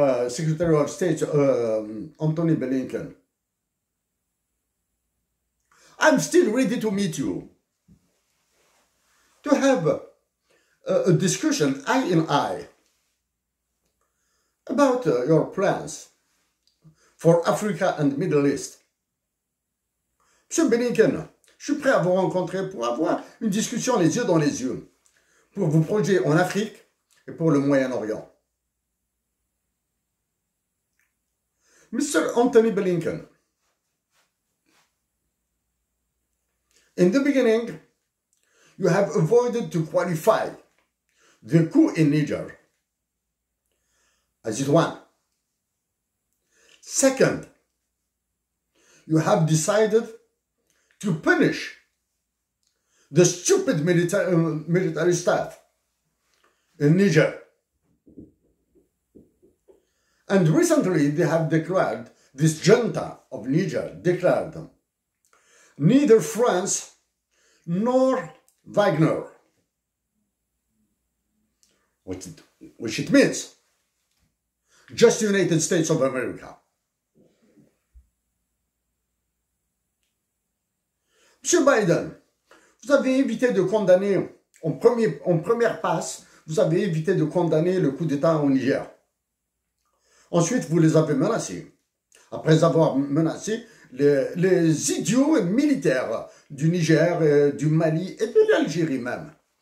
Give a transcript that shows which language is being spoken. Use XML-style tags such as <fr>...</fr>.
<en>Secretary of State Anthony Blinken, I'm still ready to meet you, to have a discussion eye in eye about your plans for Africa and Middle East.</en> <fr>Monsieur Blinken, je suis prêt à vous rencontrer pour avoir une discussion les yeux dans les yeux, pour vos projets en Afrique et pour le Moyen-Orient.</fr> <en>Mr. Anthony Blinken, in the beginning, you have avoided to qualify the coup in Niger as it one. Second, you have decided to punish the stupid military staff in Niger. And recently they have declared, this junta of Niger declared, neither France nor Wagner, which it means just United States of America.</en> <fr>Monsieur Biden, vous avez évité de condamner, en première passe, vous avez évité de condamner le coup d'État au Niger. Ensuite, vous les avez menacés. Après avoir menacé les idiots militaires du Niger, du Mali et de l'Algérie même.</fr>